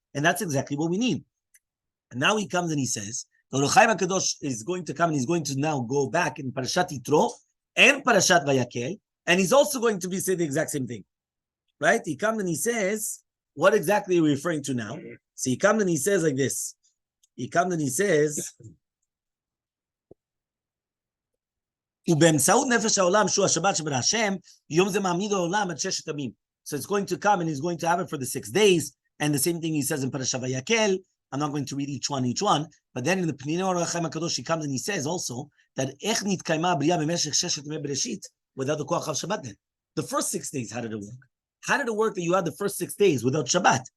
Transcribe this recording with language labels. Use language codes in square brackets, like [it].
[en] And that's exactly what we need. And now he comes and he says, the Or HaChaim HaKadosh is going to come and he's going to now go back in Parashat Yitro and Parashat Vayakel. And he's also going to be saying the exact same thing. Right? He comes and he says, what exactly are we referring to now? So he comes and he says like this. He comes and he says, [he] ובאמצעות נפש העולם שהוא השבת שבר השם, יום זה מעמיד העולם עד ששת ימים. [en] So it's going to come and he's going to have it for the 6 days. And the same thing he says in Parashat Vayakel. I'm not going to read each one. But then in the Pnei Or HaChaim HaKadosh, he comes and he says also that [he] איך נתקיימה הבריאה במשך ששת ימי בראשית [en] without the koach of Shabbat then. The first 6 days, how did it work? How did it work that you had the first 6 days without Shabbat?